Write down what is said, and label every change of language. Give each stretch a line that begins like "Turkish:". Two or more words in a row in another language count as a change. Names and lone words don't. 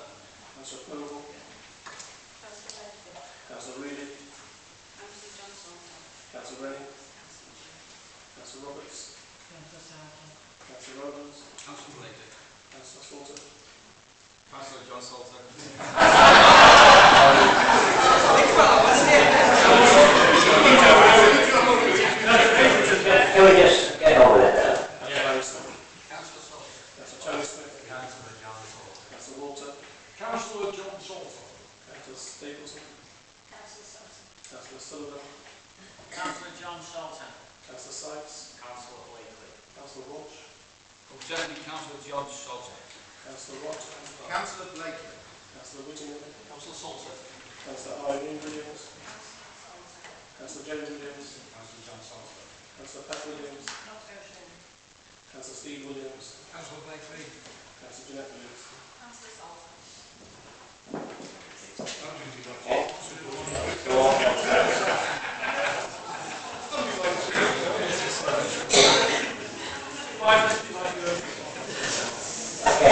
English: Councillor Poole. Councillor Blakely. Councillor Reilly. Councillor John Salter. Councillor Rennie. Councillor Jim. Councillor Roberts. Councillor Salter. Councillor Rowlands. Councillor Blakely. Councillor Salter. Councillor John Salter. Can we just get on with it now? Councillor Salter. Councillor Charlie Smith. Councillor John Salter. Councillor Walter. Councillor John Salter. Councillor Stapleton. Councillor Salter. Councillor Sullivan. Councillor John Salter. Councillor Sykes. Councillor Blakely. Councillor Walsh. Alternatively, Councillor John Salter. Councillor Watt. Councillor Blakely. Councillor Whittingham. Councillor Salter. Councillor Irene Williams. Councillor Jane Williams. Councillor John Salter. Councillor Pat Williams. Not Ocean. Councillor Steve Williams. Councillor Blakely. Councillor Jeanette Williams. Councillor Salter. Okay.